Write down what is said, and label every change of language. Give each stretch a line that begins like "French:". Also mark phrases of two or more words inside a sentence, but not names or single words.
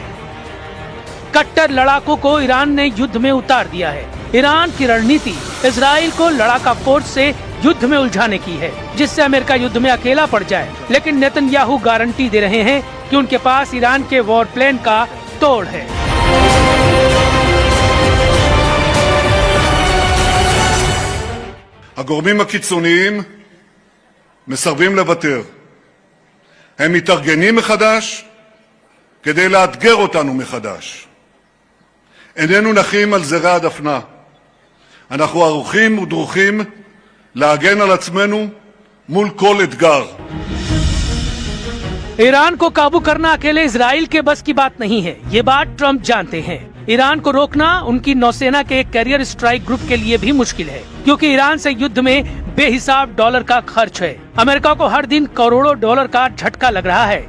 Hindi: कट्टर लड़ाकों को ईरान ने युद्ध में उतार दिया है। ईरान की रणनीति इजराइल को लड़ाका फोर्स से युद्ध में उलझाने की है, जिससे अमेरिका युद्ध में अकेला पड़ जाए। लेकिन नेतन्याहू गारंटी दे रहे हैं कि उनके पास ईरान के
English: war plan
Hindi: का तोड़ है।
Hebrew: הגורמים הקיצוניים מסרבים לוותר. הם מתארגנים מחדש כדי לאתגר אותנו מחדש. איננו נחים על זרי הדפנה. אנחנו ערוכים ודרוכים להגן על עצמנו מול כל אתגר.
Hindi: ईरान को काबू करना अकेले इजराइल के बस की बात नहीं है, ये बात ट्रम्प जानते हैं। ईरान को रोकना उनकी नौसेना के एक
English: carrier strike group
Hindi: के लिए भी मुश्किल है, क्योंकि ईरान से युद्ध में बेहिसाब डॉलर का खर्च है। अमेरिका को हर दिन करोड़ों डॉलर का झटका लग रहा है।